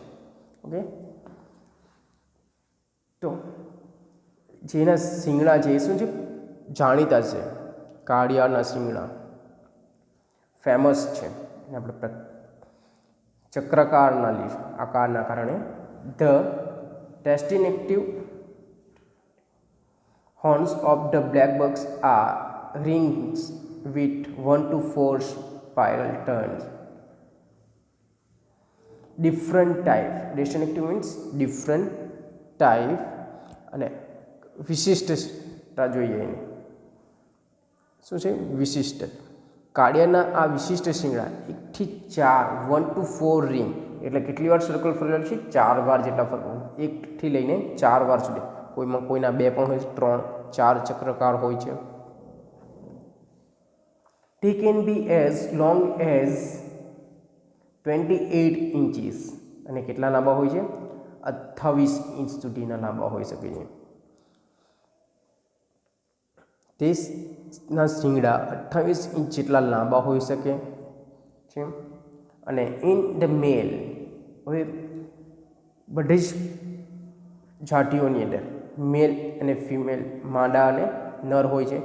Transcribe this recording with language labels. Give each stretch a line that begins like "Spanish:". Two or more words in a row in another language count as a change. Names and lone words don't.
Gujarati: ઓકે, તો જેના શિંગડા છે એ શું છે? જાણીતા છે. કાળિયાના શિંગડા ફેમસ છે. આપણે ચક્રકારના આકારના કારણે.
English: the distinctive horns of the black bucks are rings with 1 to 4 spiral turns. Different type. Distinctive means different type.
Gujarati: અને વિશિષ્ટતા જોઈએ એની. શું છે? વિશિષ્ટ. કાળિયાના આ વિશિષ્ટ શિંગડા 1 થી 4, 1 to 4 રિંગ એટલે કેટલી વાર સર્કલ ફરેલું છે? 4 વાર જેટલા ફરવું. 1 થી લઈને 4 વાર સુધી. કોઈના 2 પણ હોય છે, 3, 4 ચક્રકાર હોય છે.
English: They can be as long as 28 inches.
Gujarati: અને કેટલા લાંબા હોય છે? 28 ઇંચ સુધીના લાંબા હોઈ શકે છે. તેના શિંગડા 28 ઇંચ જેટલા લાંબા હોઈ શકે છે. અને
English: in the male,
Gujarati: હવે બધી જ જાતિઓની અંદર મેલ અને ફિમેલ માંડા અને નર હોય છે.